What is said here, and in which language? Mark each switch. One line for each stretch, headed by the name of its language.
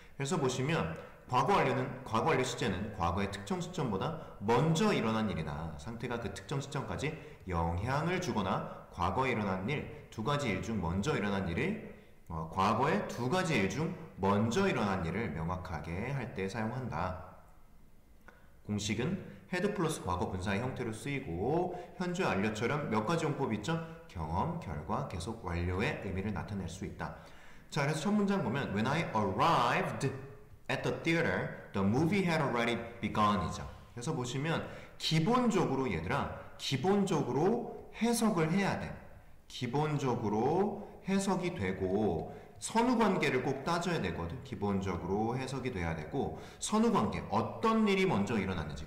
Korean: 그래서 보시면 과거 완료 시제는 과거의 특정 시점보다 먼저 일어난 일이나 상태가 그 특정 시점까지 영향을 주거나 과거에 일어난 일, 두 가지 일 중 먼저 일어난 일을 과거의 두 가지 일 중 먼저 일어난 일을 명확하게 할 때 사용한다. 공식은 헤드 플러스 과거 분사의 형태로 쓰이고 현재 완료처럼 몇 가지 용법이 있죠? 경험, 결과, 계속, 완료의 의미를 나타낼 수 있다. 자, 그래서 첫 문장 보면
English: When I arrived at the theater, the movie had already begun
Korean: 이죠. 그래서 보시면 기본적으로 얘들아, 기본적으로 해석을 해야 돼. 기본적으로 해석이 되고 선후관계를 꼭 따져야 되거든. 기본적으로 해석이 돼야 되고 선후관계, 어떤 일이 먼저 일어났는지.